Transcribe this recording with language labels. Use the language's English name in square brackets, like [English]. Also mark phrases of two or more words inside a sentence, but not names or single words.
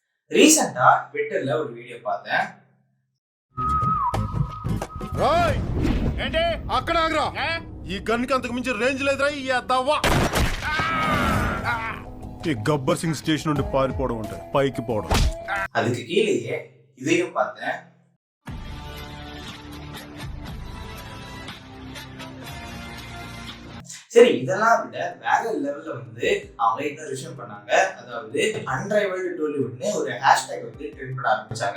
[Tamil] ரீசெண்டா ட்விட்டர்ல ஒரு வீடியோ பார்த்தேன். [Telugu] ఏంటి అక్కడ ఆగరా ఈ గన్కి అంతకు మించి రేంజ్ లేదురా ఈ అద్దవ్వా ఈ గబ్బర్ సింగ్ స్టేషన్ నుండి పారిపోవడం ఉంటుంది పైకి పోవడం [Tamil] அதுக்கு கீழேயே இதையும் பார்த்தேன். சரி, இதெல்லாம் விட வேற லெவல்ல அவங்க இன்னொரு விஷயம் பண்ணாங்க. அதாவது அன்ரைவல்டு டோலிவுட்னு ஒரு [English] hashtag trend [Tamil] பண்ண ஆரம்பிச்சாங்க.